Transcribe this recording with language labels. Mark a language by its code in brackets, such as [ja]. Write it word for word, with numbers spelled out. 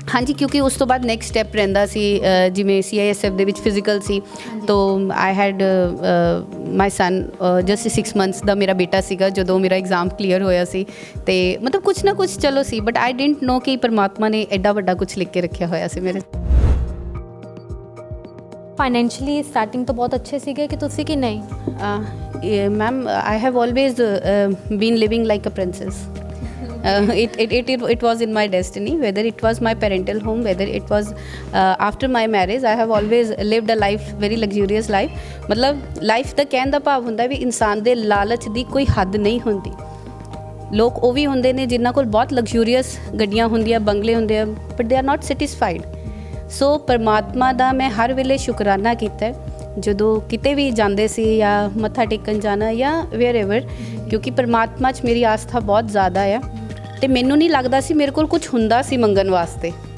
[pa] ਹਾਂਜੀ, ਕਿਉਂਕਿ ਉਸ ਤੋਂ ਬਾਅਦ ਨੈਕਸਟ ਸਟੈਪ ਰਹਿੰਦਾ ਸੀ, ਅ, ਜਿਵੇਂ ਸੀ ਆਈ ਐਸ ਐਫ ਦੇ ਵਿੱਚ ਫਿਜ਼ੀਕਲ ਸੀ, ਤੋ [en] I had my son just six months [pa] ਦਾ ਮੇਰਾ ਬੇਟਾ ਸੀਗਾ ਜਦੋਂ ਮੇਰਾ ਐਗਜ਼ਾਮ ਕਲੀਅਰ ਹੋਇਆ ਸੀ, ਤੇ ਮਤਲਬ ਕੁਛ ਨਾ ਕੁਛ ਚਲੋ ਸੀ, [en] but I didn't know [pa] ਕਿ ਪਰਮਾਤਮਾ ਨੇ ਐਡਾ ਵੱਡਾ ਕੁਛ ਲਿਖ ਕੇ ਰੱਖਿਆ ਹੋਇਆ ਸੀ ਮੇਰੇ। ਫਾਈਨੈਂਸ਼ਲੀ ਸਟਾਰਟਿੰਗ ਤੋਂ ਬਹੁਤ ਅੱਛੇ ਸੀਗੇ ਕਿ ਤੁਸੀਂ ਕਿ ਨਹੀਂ? [en] Ma'am I have always been living like a princess. Uh, it, it, it, it, it was in my destiny, whether it was my parental home, whether it was uh, after my marriage, I have always lived a life, very luxurious life. [pa] ਮਤਲਬ life ਦਾ ਕਹਿਣ ਦਾ ਭਾਵ ਹੁੰਦਾ ਵੀ ਇਨਸਾਨ ਦੇ ਲਾਲਚ ਦੀ ਕੋਈ ਹੱਦ ਨਹੀਂ ਹੁੰਦੀ। ਲੋਕ ਉਹ ਵੀ ਹੁੰਦੇ ਨੇ ਜਿਨ੍ਹਾਂ ਕੋਲ ਬਹੁਤ ਲਗਜ਼ੂਰੀਅਸ ਗੱਡੀਆਂ ਹੁੰਦੀਆਂ, ਬੰਗਲੇ ਹੁੰਦੇ ਆ, [en] But they are not satisfied. [pa] ਸੋ ਪਰਮਾਤਮਾ ਦਾ ਮੈਂ ਹਰ ਵੇਲੇ ਸ਼ੁਕਰਾਨਾ ਕੀਤਾ ਹੈ, ਜਦੋਂ ਕਿਤੇ ਵੀ ਜਾਂਦੇ ਸੀ ਜਾਂ ਮੱਥਾ ਟੇਕਣ ਜਾਣਾ ਜਾਂ [en] wherever, [pa] ਕਿਉਂਕਿ ਪਰਮਾਤਮਾ 'ਚ ਮੇਰੀ ਆਸਥਾ ਬਹੁਤ ਜ਼ਿਆਦਾ ਆ ਤੇ ਮੈਨੂੰ ਨਹੀਂ ਲੱਗਦਾ ਸੀ ਮੇਰੇ ਕੋਲ ਕੁਝ ਹੁੰਦਾ ਸੀ ਮੰਗਣ ਵਾਸਤੇ।